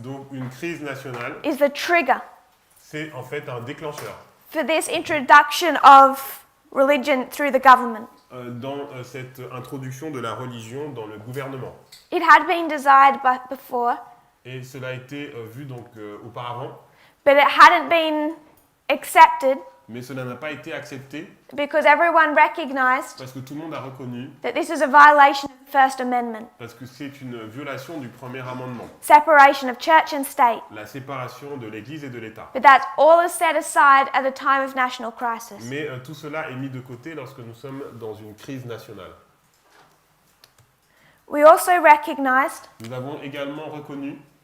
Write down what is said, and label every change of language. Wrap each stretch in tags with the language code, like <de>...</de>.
<fr>Donc une crise nationale,</fr> <en>is the trigger</en> <fr>c'est en fait un déclencheur</fr> <en>for this introduction of religion through the government.</en> <fr>dans cette introduction de la religion dans le gouvernement.</fr> <en>It had been desired before,</en> <fr>Et cela a été vu donc auparavant,</fr> <en>but it hadn't been accepted</en> <fr>mais cela n'a pas été accepté</fr> <en>because everyone recognized</en> <fr>parce que tout le monde a reconnu,</fr> <en>that this is a violation of the First Amendment,</en> <fr>parce que c'est une violation du premier amendement,</fr> <en>separation of church and state.</en> <fr>la séparation de l'Église et de l'État.</fr> <en>But that's all is set aside at a time of national crisis.</en> <fr>Mais tout cela est mis de côté lorsque nous sommes dans une crise nationale.</fr> <en>We also recognized</en> <fr>Nous avons également reconnu</fr>